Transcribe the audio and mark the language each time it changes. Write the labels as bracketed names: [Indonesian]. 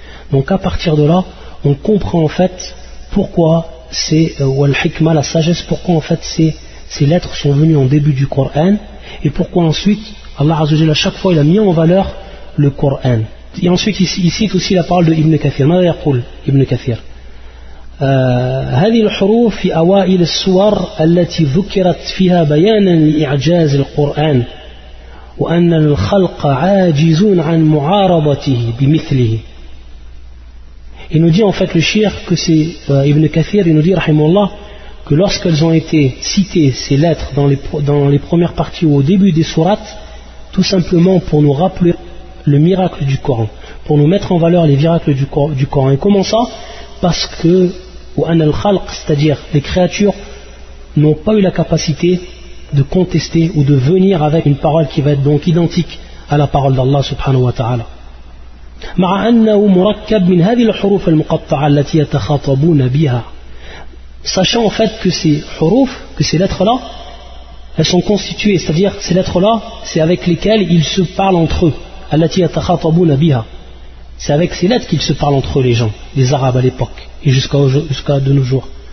[French] Donc à partir de là, on comprend en fait pourquoi c'est al-hikma, la sagesse, pourquoi en fait ces lettres sont venues en début du Coran, et pourquoi ensuite Allah Azza wa Jalla, à chaque fois, il a mis en valeur le Coran. Et ensuite il cite aussi la parole de Ibn Kathir. [Arabic] ماذا يقول [French] Ibn Kathir. [Arabic] هذه الحروف في أوائل السور التي ذكرت فيها بيانا لإعجاز القرآن وأن الخلق عاجزون عن معارضته بمثله. [French] Il nous dit en fait le shir que c'est Ibn Kathir, il nous dit rahimahullah, que lorsqu'elles ont été citées ces lettres dans les premières parties ou au début des sourates, tout simplement pour nous rappeler le miracle du Coran, pour nous mettre en valeur les miracles du Coran. Et comment ça? Parce que c'est-à-dire les créatures n'ont pas eu la capacité de contester ou de venir avec une parole qui va être donc identique à la parole d'Allah subhanahu wa ta'ala. [Arabic] مع أنه مركب من هذه الحروف المقطعة التي يتخاطبون بها. [French] Sachant en fait que ces حروف, que ces lettres-là, elles sont constituées, c'est-à-dire ces lettres-là, c'est avec lesquelles ils se parlent entre eux. [Arabic] التي يتخاطبون بها. [French] C'est avec ces lettres qu'ils se parlent entre eux, les gens, les Arabes à l'époque et jusqu'à de nos jours.